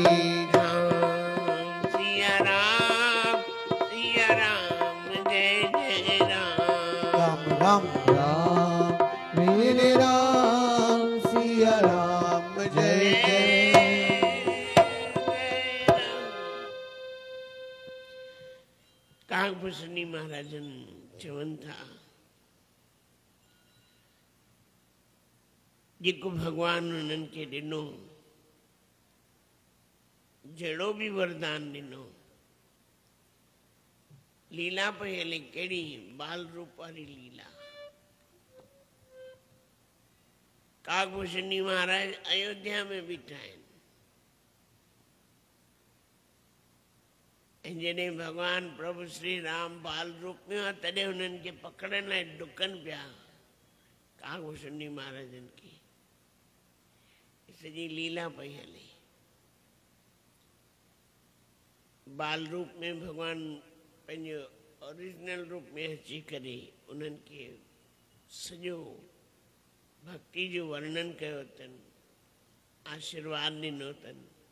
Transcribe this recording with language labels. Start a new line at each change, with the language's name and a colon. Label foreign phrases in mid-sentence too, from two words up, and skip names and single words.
Hindi: राम सिया राम जय जय राम। राम राम राम मेरे राम सिया राम जय जय।
Sindhi: कागभूषणी महाराजन चवन था, जेको भगवान उन्हनि खे ॾिनो, जहिड़ो बि वरदान ॾिनो, लीला पई हले कहिड़ी बाल रूप वारी लीला। कागभूषणी महाराज अयोध्या में बीठा आहिनि ऐं जॾहिं भगवान प्रभु श्री राम बाल रूप में हुआ तॾहिं हुननि खे पकड़ण लाइ ॾुकनि पिया कागभूषणी महाराजनि खे। सॼी लीला पई हले। बाल रूप में भगवान पंहिंजो ओरिजिनल रूप में अची करे उन्हनि खे सॼो भक्ति जो वर्णन कयो अथनि, आशीर्वाद ॾिनो अथनि।